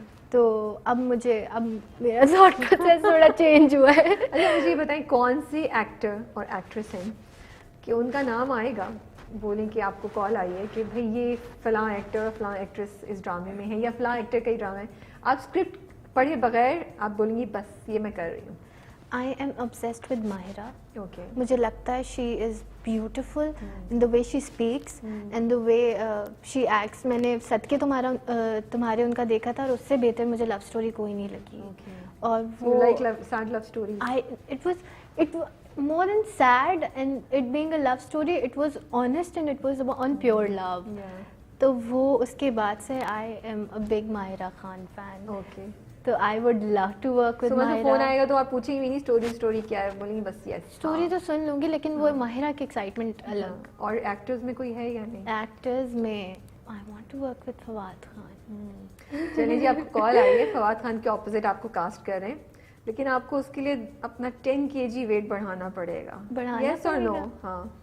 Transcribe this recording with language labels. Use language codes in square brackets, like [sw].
[ur] تو اب میرا تھاٹ پروسیس تھوڑا چینج ہوا ہے. اچھا مجھے یہ بتائیں, کون سی ایکٹر اور ایکٹریس ہیں کہ ان کا نام آئے گا, بولیں کہ آپ کو کال آئی ہے کہ بھائی یہ فلاں ایکٹر اور فلاں ایکٹریس اس ڈرامے میں ہے, یا فلاں ایکٹر کا ہی ڈرامہ ہے, آپ اسکرپٹ پڑھے بغیر آپ بولیں گی بس یہ میں کر رہی ہوں؟ [en] I am obsessed with Mahira. Okay. [ur] مجھے لگتا ہے [en] she is beautiful in the way she speaks and the way she acts. [ur] میں نے صدقے تمہارے ان کا دیکھا تھا, اور اس سے بہتر مجھے لو اسٹوری کوئی نہیں لگی. اور وہ [en] like sad love story. It was more than sad, and it being a love story, it was honest and it was on pure love. [ur] تو وہ اس کے بعد سے [en] I am a big Mahira Khan fan. Okay. تو I would love to work with Mahira. [ur] Phone آئے گا تو آپ پوچھیں گی نہیں اسٹوری کیا ہے, بولیں گی بس یس اسٹوری تو سن لوں گی, لیکن وہ ماہرہ کی ایکسائٹمنٹ الگ. اور ایکٹرز میں کوئی ہے یا نہیں؟ [en] Actors میں I want to work with Fawad Khan. [ur] چلیے جی, آپ کو کال آئی ہے, فواد خان کے اپوزٹ آپ کو کاسٹ کر رہے ہیں, لیکن آپ کو اس کے لیے اپنا 10 kg ویٹ بڑھانا پڑے گا. یس اور نو؟ ہاں.